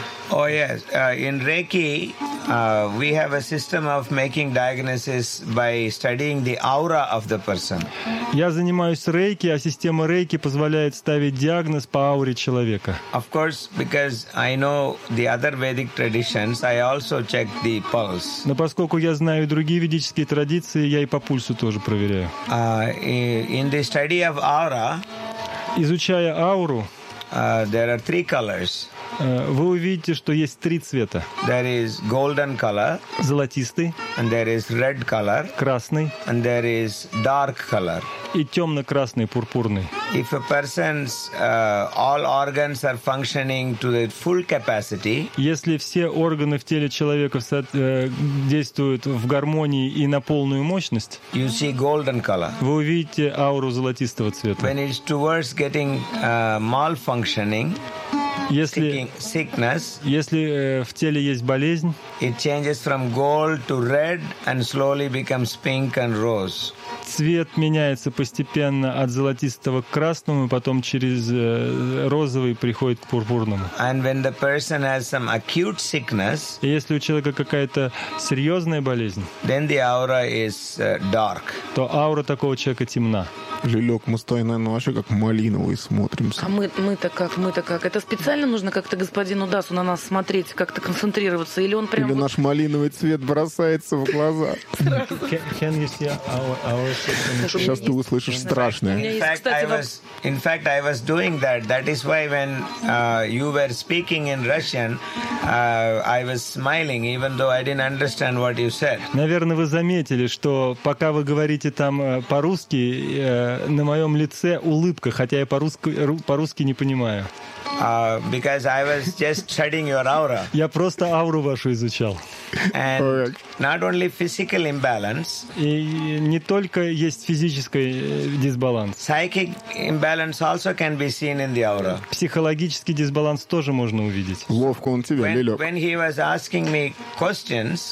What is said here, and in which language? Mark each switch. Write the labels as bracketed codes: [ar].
[en] Oh yes, in Reiki we have a system of making diagnosis by studying the aura of the person. [ru] Я занимаюсь Рейки, а система Рейки позволяет ставить диагноз по ауре человека. [en] Of course, because I know the other Vedic traditions, I also check the pulse. [ru] Но поскольку я знаю другие ведические традиции, я и по пульсу тоже проверяю. [en] In the study of aura, [ru] изучая ауру, [en] there are three colors. [ru] Вы увидите, что есть три цвета. [en] There is golden color, [ru] золотистый, [en] and there is red color, [ru] красный, [en] and there is dark color, [ru] и темно-красный, пурпурный. [en] If a person's all organs are functioning to the full capacity, [ru] если все органы в теле человека действуют в гармонии и на полную мощность, [en] you see golden color. [ru] Вы увидите ауру золотистого цвета. [en] When it's towards getting malfunctioning, [ru] если в теле есть болезнь, [en] it changes from gold to red and slowly becomes pink and rose. [ru] Цвет меняется постепенно от золотистого к красному, потом через розовый приходит к пурпурному. [en] And when the person has some acute sickness, [ru] и если у человека какая-то серьезная болезнь, [en] then the aura is dark. [ru] То аура такого человека темна. Лёг, мы стоим, наверное, вообще как малиновые смотримся. А мы-то как? Это специально. специально нужно как-то господину Дасу на нас смотреть, как-то концентрироваться? Или он прям или вот... наш малиновый цвет бросается в глаза? Сейчас ты услышишь страшное. [en] In fact, I was doing that. That is why when you were speaking in Russian, I was smiling, even though I didn't understand what you said. [ru] Наверное, вы заметили, что пока вы говорите там по-русски, на моем лице улыбка, хотя я по-русски не понимаю. [en] Because I was just studying your aura. [ru] Я просто ауру вашу изучал. [en] And not only physical imbalance. [ru] И не только есть физический дисбаланс. [en] Psychic imbalance also can be seen in the aura. [ru] Психологический дисбаланс тоже можно увидеть. Ловко он тебя, Лелёк. [en] When he was asking me questions.